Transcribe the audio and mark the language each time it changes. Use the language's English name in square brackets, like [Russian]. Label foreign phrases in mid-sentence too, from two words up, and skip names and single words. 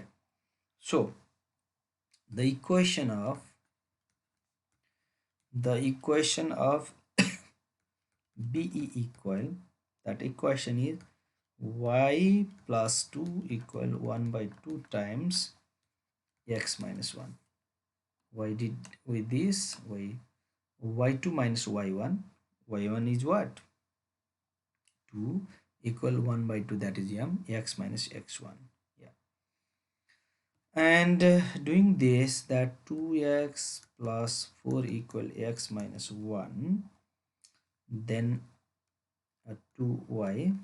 [English] So the equation of BE equal, that equation is y plus 2 equal 1 by 2 times x minus 1. Why did with this? Y2 minus y1. Y1 is what? 2 equal 1 by 2, that is m, x minus x1. Yeah. And doing this, that 2x plus 4 equal x minus 1, then 2y.